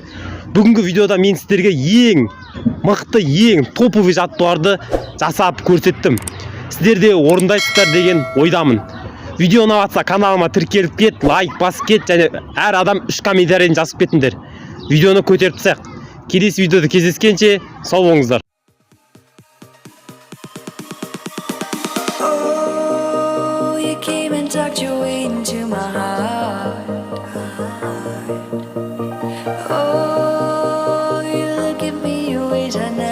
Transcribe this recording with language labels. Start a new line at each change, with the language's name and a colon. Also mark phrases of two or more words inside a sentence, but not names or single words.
Kazakh: Бүгінгі видеода мен сіздерге ең мықты, ең топовый жаттығуларды жасап көрсеттім. Сіздер де орындайсыздар деген ойдамын. Видео ұнаватса каналыма тіркеліп кет, лайк басып кет және әр адам 3 комментарийін жазып кетіңдер. Видеоны көтеріп тастайық. Келесі видеода кездескенше сау болыңыздар.
English: Oh, you came and tucked your way into my heart. Oh, you look at me in ways I never